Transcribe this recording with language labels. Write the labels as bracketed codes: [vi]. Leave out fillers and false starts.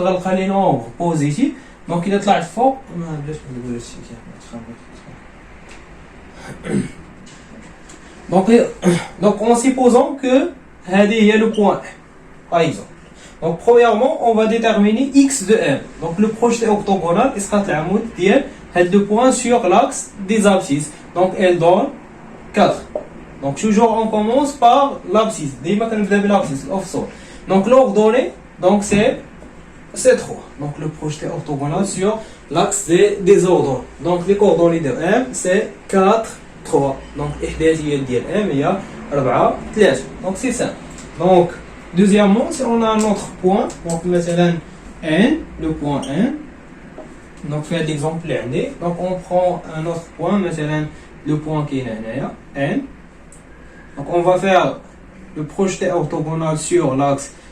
[ar] Donc غنلقى لي نومبر بوزيتيف. دونك الا طلعت فوق ما بلاش ندير هادشي [fr] donc en supposant que [ar] هذه هي [fr] le point par exemple. Donc premièrement on va déterminer x de m. Donc le projeté orthogonal [ar] اسقاط العمود ديال هاد [fr] le point sur l'axe des abscisses. Donc elle donne 4. Donc toujours on commence par l'abscisse. [ar] ديما كنبدا بالابسيس الاوفسول. [fr] Donc l'ordonnée donc c'est 3. Donc le projeté orthogonal sur l'axe des ordonnées. Donc les coordonnées de M c'est 4, 3. [ar] Donc إحداثيات ديال M هي 4, 3. [fr] Donc c'est ça. Donc deuxièmement si on a un autre point, donc مثلا N, le point N. Donc fait l'exemple اللي donc on prend un autre point مثلا le point qui est هنايا N. Donc on va faire le projeté orthogonal sur l'axe